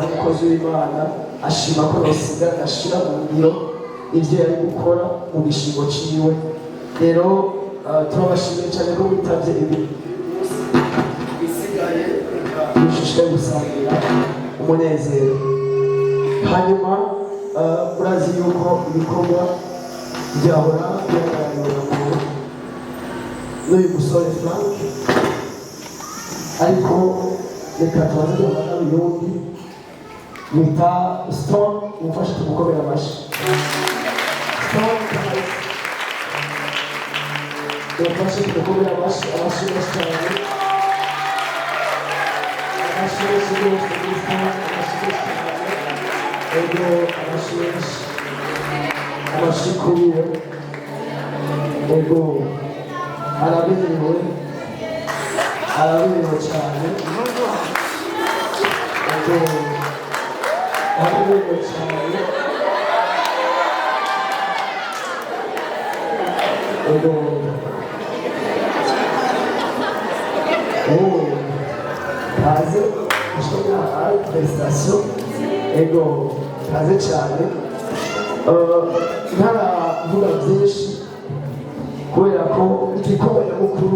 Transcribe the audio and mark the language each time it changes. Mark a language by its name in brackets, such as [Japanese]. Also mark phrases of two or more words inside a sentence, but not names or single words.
[Rundi] umukozi w'Imana ashima ko nosigara ashira mu ngiro ibyo yari gukora mu gishingo ciwe rero turabashimiye cyane ko witabye ibi bisigaye dushishikaye gusangira umunezero hanyuma murazi yuko ibikorwa byahora byaganiriwe n'uyu musore Frank [Kinyarwanda] ariko reka tubaze duhamagara uyundi wita Stone umufashe tumukomere amashyi Stone umufashe tumukomere amashyi menshi cyane amashyi menshi rwose kuri Stone amashyi menshi cyane ego amashyi menshi amashyi kuri we ego araberewe cyane ego araberewe cyane ego kaze ushobora ari prestation ego kaze cyane ntaravuga byinshi kubera ko igikorwa nyamukuru